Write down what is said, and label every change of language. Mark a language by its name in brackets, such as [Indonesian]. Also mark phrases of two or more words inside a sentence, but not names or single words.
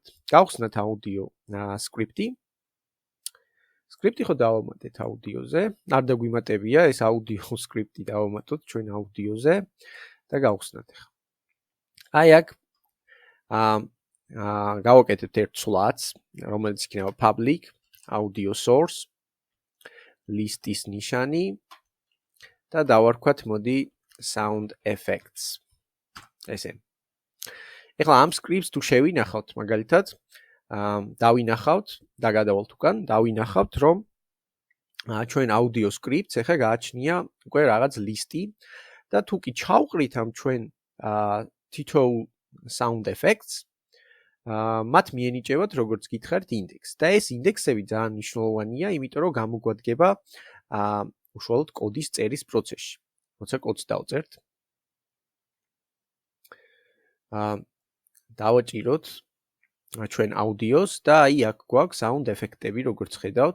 [Georgian] გავხსნათ აუდიო script-ი. script-ი ხო დავამატეთ აუდიოზე. არ დაგვიმატებია ეს აუდიო script-ი დავამატოთ ჩვენ აუდიოზე და გავხსნათ ახლა. აქ გავაკეთებთ ერთ სვლაც, რომელიც იქნება [English] public audio source [Georgian] ლისტის ნიშანი და დავარქვათ მოდი [English] sound effects. [Georgian] ესე. ეხლა ამ scripts თუ შევინახავთ მაგალითად, დავინახავთ და გადავალთ უკან, დავინახავთ რომ ჩვენ [English] audio scripts [Georgian] ეხლა გააჩნია უკვე რაღაც ლისტი და თუ კი ჩავყრით ამ ჩვენ თითოეულ [English] sound effects [Georgian] მათ მიენიჭებათ როგორც გითხარით ინდექსს. და ეს ინდექსები ძალიან მნიშვნელოვანია, იმიტომ რომ გამოგვადგება უშუალოდ კოდის წერის პროცესში. როცა კოდს დავწერთ, დავაჭიროთ ჩვენ აუდიოს და აი აქ გვაქვს sound ეფექტები, როგორც ხედავთ.